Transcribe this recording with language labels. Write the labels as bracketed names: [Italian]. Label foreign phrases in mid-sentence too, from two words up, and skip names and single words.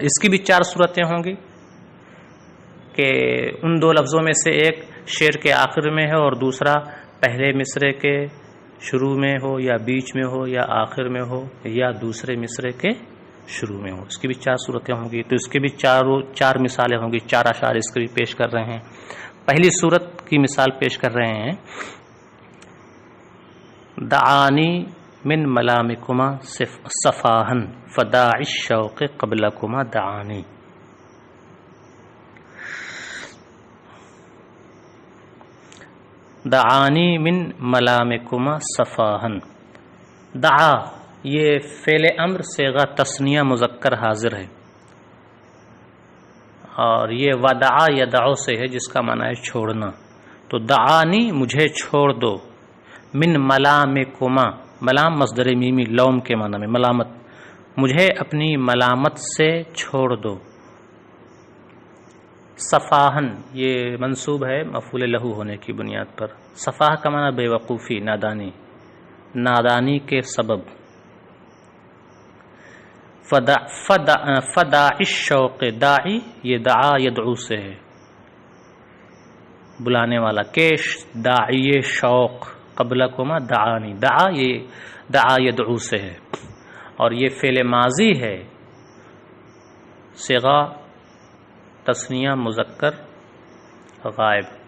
[Urdu] اس کی بھی چار صورتیں ہوں گی کہ ان دو لفظوں میں سے ایک شعر کے آخر میں ہے اور دوسرا پہلے مصرعے کے شروع میں ہو یا بیچ میں ہو یا آخر میں ہو یا دوسرے مصرعے کے شروع میں ہو. اس کی بھی چار صورتیں ہوں گی. تو اس کے بھی چار مثالیں ہوں گی، چار اشعار اس کے بھی پیش کر رہے ہیں. [Arabic] پہلی صورت کی مثال پیش کر رہے ہیں دعانی من ملامکما صفاہن فداعی الشوق قبلکما دعانی. دعانی من ملامکما صفاہن، [Urdu] دعا یہ فعل امر صیغہ تثنیہ مذکر حاضر ہے، اور یہ [Arabic] ودعا یدعو [Urdu] سے ہے جس کا معنی ہے چھوڑنا. تو دعانی مجھے چھوڑ دو، [Arabic] من ملامکما، [Urdu] ملام مصدر میمی لوم کے معنی میں ملامت، مجھے اپنی ملامت سے چھوڑ دو. صفاہن یہ منصوب ہے مفعول لہو ہونے کی بنیاد پر. صفاہ کا معنی بے وقوفی، نادانی، نادانی کے سبب. [Arabic] فداعی الشوق، [Urdu] داعی یہ [Arabic] دعا یدعو [Urdu] سے ہے بلانے والا، کیش [Arabic] داعی شوق قبلکما دعانی، [Urdu] دعا یہ [Arabic] دعا یدعو [Urdu] سے ہے، اور یہ فعل ماضی ہے صیغہ تثنیہ مذکر غائب.